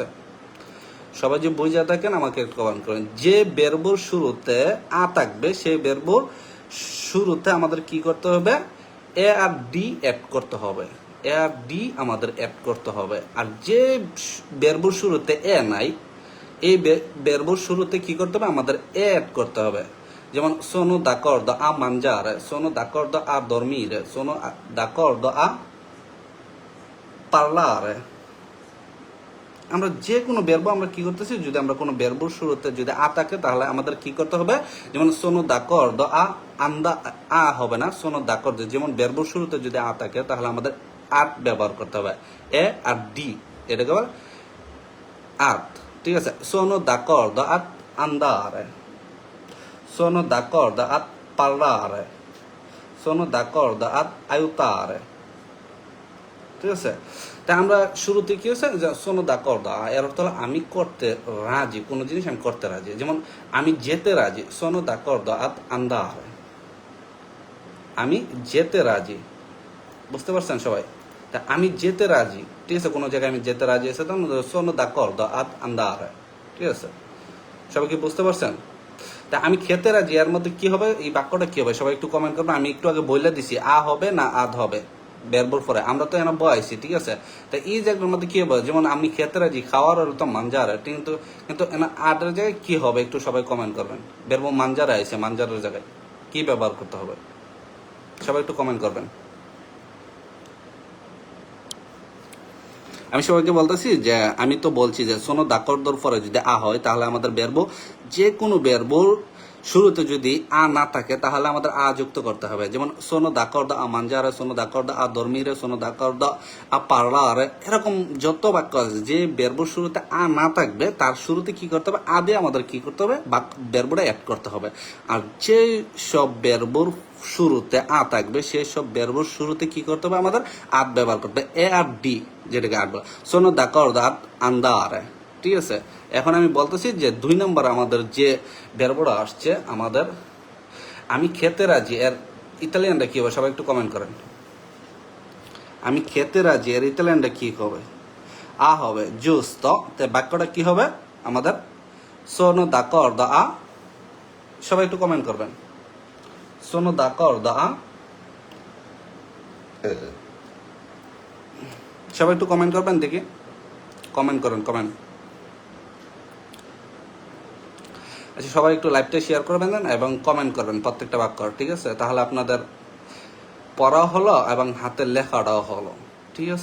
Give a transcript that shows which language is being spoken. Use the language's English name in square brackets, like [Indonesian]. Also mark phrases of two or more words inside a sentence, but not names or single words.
[Bangla] ঠিক আছে, সবাই যে বুঝে থাকেন আমাকে একটু কমেন্ট করেন। যে বেরবোর শুরুতে আ থাকবে সেই বেরবোর শুরুতে আমাদের কি করতে হবে? এ আর ডি অ্যাড করতে হবে। এ আর ডি আমাদের অ্যাড করতে হবে। আর যে বেরবোর শুরুতে এ নাই, এই বেরবোর শুরুতে কি করতে হবে? আমাদের এ অ্যাড করতে হবে। [Italian] যেমন sono d'accordo a mangiare, sono d'accordo a dormire, sono d'accordo a parlare। [Bangla] আমরা যে কোনো বেরবো আমরা কি করতেছি, যদি আমরা কোনো বেরবোর শুরুতে যদি আ থাকে তাহলে আমাদের কি করতে হবে? যেমন [Italian] sono d'accordo a [Bangla] আ হবে না, [Italian] sono d'accordo। [Bangla] যেমন বেরবোর শুরুতে যদি আ থাকে তাহলে আমাদের আত ব্যবহার করতে হবে। এ আর ডি এটাকে বলে আত, ঠিক আছে? [Italian] sono d'accordo a andare, sono d'accordo a parlare, sono d'accordo ad aiutare, [Bangla] ঠিক আছে? তাই আমরা শুরুতে কি হচ্ছে যে [Italian] sono d'accordo, [Bangla] এর অর্থ হলো আমি করতে রাজি, কোনো জিনিস আমি করতে রাজি। যেমন আমি যেতে রাজি, [Italian] sono d'accordo ad andare, [Bangla] আমি যেতে রাজি। বুঝতে পারছেন সবাই? তা আমি যেতে রাজি, ঠিক আছে? কোনো জায়গায় আমি যেতে রাজি আছে, তখন [Italian] sono d'accordo ad andare, [Bangla] ঠিক আছে? সবাই কি বুঝতে পারছেন? তা আমি খেতে রাজি, এর মধ্যে কি হবে? এই বাক্যটা কি হবে? সবাই একটু কমেন্ট করবেন। আমি একটু আগে বলে দিছি আ হবে না আদ হবে বেরবোর পরে, আমরা তো এনে বয়াইছি, ঠিক আছে? তা এই জায়গার মধ্যে কি হবে? যেমন আমি খেতে রাজি, খাওয়ার হলো তো মানজার, কিন্তু কিন্তু এনে আটের জায়গায় কি হবে? একটু সবাই কমেন্ট করবেন। বেরবো মানজারে আইছে, মানজারের জায়গায় কি ব্যবহার করতে হবে? সবাই একটু কমেন্ট করবেন। আমি সবাইকে বলতেছি যে আমি তো বলছি যে [Italian] sono d'accordo [Bangla] র পরে যদি আ হয় তাহলে আমাদের বেরবো, যে কোনো বেরবোর শুরুতে যদি আ না থাকে তাহলে আমাদের আ যুক্ত করতে হবে। [Italian] যেমন sono d'accordo a mangiare, sono d'accordo a dormire, sono d'accordo a parlare, [Bangla] এরকম যত বাক্য আছে যে বেরবোর শুরুতে আ না থাকবে তার শুরুতে কি করতে হবে? আ দিয়ে আমাদের কি করতে হবে? বেরবোটা অ্যাড করতে হবে। আর যে সব বেরবোর শুরুতে আ থাকবে সেই সব বেরবোর শুরুতে কি করতে হবে? আমাদের আদ ব্যবহার করতে হবে। এ আর ডি যেটাকে আট বলে, [Italian] sono d'accordo ad andare, [Bangla] ঠিক আছে? এখন আমি বলতেছি যে 2 নম্বর আমাদের যে বেরবোটা আসছে আমাদের আমি খেতে রাজি, এর ইতালিয়ানটা কি হবে? সবাই একটু কমেন্ট করেন। আমি খেতে রাজি এর ইতালিয়ানটা কি হবে? আ হবে, giusto। তো বাক্যটা কি হবে আমাদের? [Italian] sono d'accordo a, [Bangla] সবাই একটু কমেন্ট করবেন। [Italian] sono d'accordo a, [Bangla] সবাই একটু কমেন্ট করবেন দেখি, কমেন্ট করেন, কমেন্ট। আচ্ছা, সবাই একটু লাইভটা শেয়ার করবেন এবং কমেন্ট করবেন প্রত্যেকটা বাক্য, ঠিক আছে? তাহলে আপনাদের পড়া হলো এবং হাতের লেখাটাও হলো, ঠিক আছে?